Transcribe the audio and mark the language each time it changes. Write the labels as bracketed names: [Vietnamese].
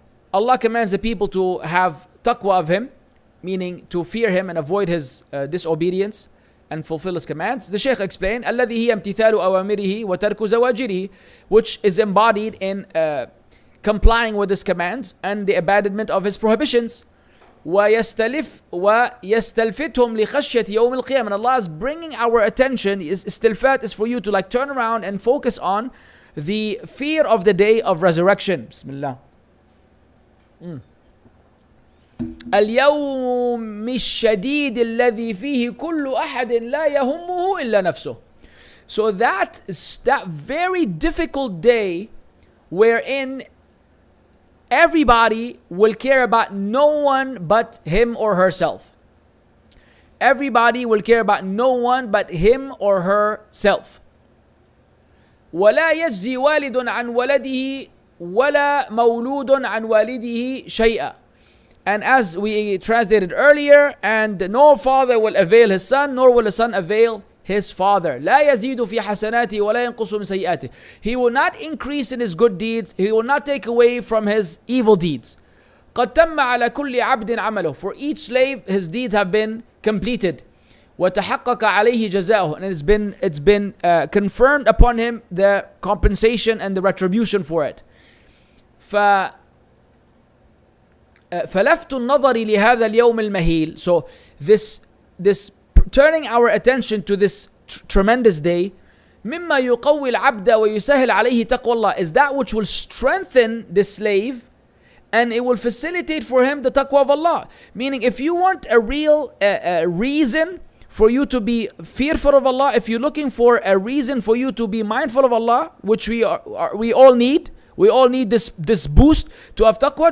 [English] Allah commands the people to have taqwa of Him, meaning to fear Him and avoid His disobedience. and fulfill his commands. The Shaykh explained, [Arabic] الذي هي امتثال أوامره وترك زواجره, [English] which is embodied in complying with his commands and the abandonment of his prohibitions. [Arabic] ويستلفتهم لخشية يوم القيامة. [English] And Allah is bringing our attention, istilfat is for you to like turn around and focus on the fear of the day of resurrection. Bismillah. [Arabic] اليوم الشديد الذي فيه كل أحد لا يهمه إلا نفسه. [English] So that very difficult day wherein everybody will care about no one but him or herself. Everybody will care about no one but him or herself. [Arabic] ولا يجزي والد عن ولده ولا مولود عن والده شيئا. [English] And as we translated earlier, and no father will avail his son, nor will a son avail his father. [Arabic] لا يزيد في حسناته ولا ينقص من سيئاته. [English] He will not increase in his good deeds. He will not take away from his evil deeds. [Arabic] قد تم على كل عبد عمله. [English] For each slave, his deeds have been completed. [Arabic] وتحقق عليه جزاؤه. [English] And it's been confirmed upon him the compensation and the retribution for it. [Arabic] فلفت النظر لهذا اليوم المهيل. [English] So this turning our attention to this tremendous day, [Arabic] مما يقوي العبد ويسهل عليه تقوى الله, [English] is that which will strengthen the slave and it will facilitate for him the taqwa of Allah. Meaning, if you want a real reason for you to be fearful of Allah, if you're looking for a reason for you to be mindful of Allah, which we all need, we all need this boost to have taqwa.